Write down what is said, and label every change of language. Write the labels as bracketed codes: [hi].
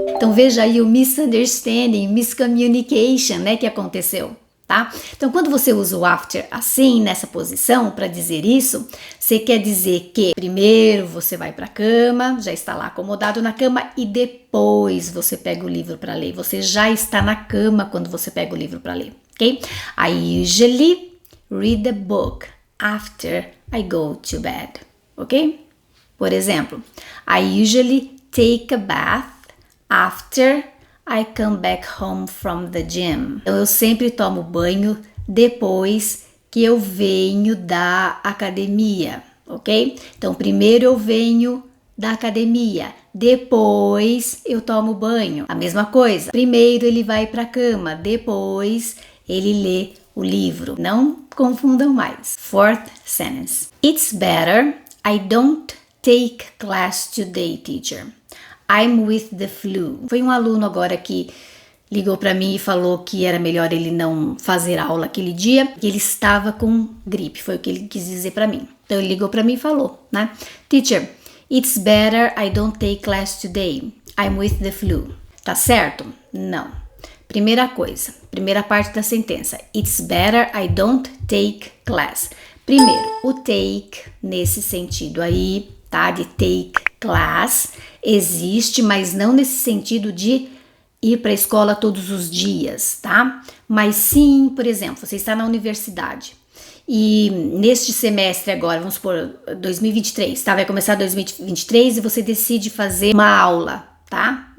[pt] Então veja aí o misunderstanding, miscommunication, né, que aconteceu, tá? Então quando você usa o after assim, nessa posição, para dizer isso, você quer dizer que primeiro você vai para a cama, já está lá acomodado na cama e depois você pega o livro para ler. Você já está na cama quando você pega o livro para ler, ok? [en] I usually read a book after I go to bed, ok? [pt] Por exemplo, [en] I usually take a bath after I come back home from the gym. [pt] Então, eu sempre tomo banho depois que eu venho da academia, ok? Então, primeiro eu venho da academia, depois eu tomo banho. A mesma coisa. Primeiro ele vai para a cama, depois ele lê o livro. Não confundam mais. [en] Fourth sentence. It's better I don't take class today, teacher. I'm with the flu. [pt] Foi um aluno agora que ligou para mim e falou que era melhor ele não fazer aula aquele dia, que ele estava com gripe, foi o que ele quis dizer para mim. Então ele ligou para mim e falou, né? [en] Teacher, it's better I don't take class today. I'm with the flu. [pt] Tá certo? Não. Primeira coisa, primeira parte da sentença. [en] It's better I don't take class. [pt] Primeiro, o take nesse sentido aí, tá? De take class existe, mas não nesse sentido de ir para a escola todos os dias, tá? Mas sim, por exemplo, você está na universidade e neste semestre agora, vamos supor, 2023, tá? Vai começar 2023 e você decide fazer uma aula, tá?